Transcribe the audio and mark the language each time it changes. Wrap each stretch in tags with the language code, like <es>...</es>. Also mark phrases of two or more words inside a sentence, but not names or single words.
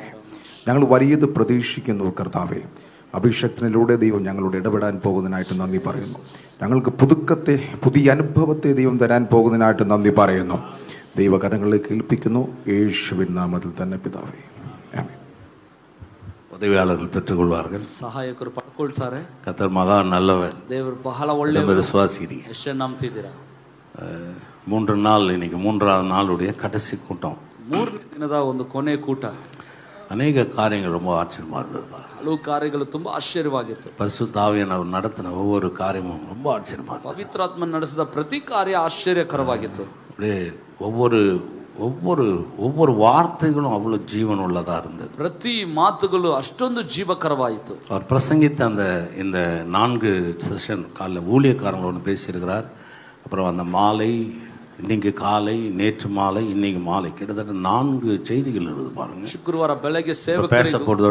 <ml>ഞങ്ങൾ വലിയത് പ്രതീക്ഷിക്കുന്നു കർത്താവെ. അഭിഷേകത്തിലൂടെ ദൈവം ഞങ്ങളോട് ഇടപെടാൻ പോകുന്നതിനായിട്ട് നന്ദി പറയുന്നു. ഞങ്ങൾക്ക് പുതുക്കത്തെ പുതിയ അനുഭവത്തെ ദൈവം തരാൻ പോകുന്നതിനായിട്ട് നന്ദി പറയുന്നു. ദൈവകരങ്ങളിലേക്ക് ഏൽപ്പിക്കുന്നു, യേശുവിൻ നാമത്തിൽ തന്നെ പിതാവേ, ആമേൻ.</ml> <ta>உதவியாளர்கள் பெற்றுக்கொள்வார்கள்.</ta> <kn>ಸಹಾಯಕರು ಪಡ್ಕೊಳ್ತಾರೆ.</kn> <ta>கர்த்தர் மகா நல்லவர்.</ta> <kn>ದೇವರು ಬಹಳ ಒಳ್ಳೆಯವರು.</kn> <ta>விசுவாசிக்கிறீங்க?</ta> <kn>ಎಷ್ಟು ನಂಬ್ತಿದ್ದೀರಾ?</kn> <ta>3 நாள், இன்னைக்கு 3வது நாளுடைய கடைசி கூட்டம்.</ta> <kn>3 ದಿನದ ಒಂದು ಕೊನೆ ಕೂಟ.</kn> <ta>அநேக காரியங்கள் ரொம்ப ஆச்சரியமா இருந்தது.</ta> <kn>ಹಲವು ಕಾರ್ಯಗಳು ತುಂಬಾ ಆಶ್ಚರ್ಯವಾಗಿತ್ತು.</kn> <ta>பரிசுத்த ஆவியானவர் நடத்தின ஒவ்வொரு காரியமும் ரொம்ப ஆச்சரியமா இருந்தது.</ta> <kn>ಪವಿತ್ರಾತ್ಮ ನಡೆಸಿದ ಪ್ರತಿ ಕಾರ್ಯ ಆಶ್ಚರ್ಯಕರವಾಗಿತ್ತು.</kn> <ta>அப்படியே ஒவ்வொரு ஒவ்வொரு ஒவ்வொரு வார்த்தைகளும் அவ்வளவு ஜீவன் உள்ளதா இருந்தது.</ta> <kn>ಪ್ರತಿ ಮಾತುಗಳು ಅಷ್ಟೊಂದು ಜೀವಕರವಾಯಿತು.</kn> <ta>அவர் பிரசங்கித்த இந்த 4 செஷன், காலைல ஊழியக்காரங்களோடு பேசியிருக்கிறார். அப்புறம் அந்த மாலை, இன்னைக்கு காலை, நேற்று மாலை, இன்னைக்கு மாலை, கிட்டத்தட்ட 4 செய்திகள் இருக்குது பாருங்க.</ta> <kn>ಶುಕ್ರವಾರ ಬೆಳಗ್ಗೆ ಸೇವಕರಿಗೆ</kn> <ta>பேச போறதோட</ta>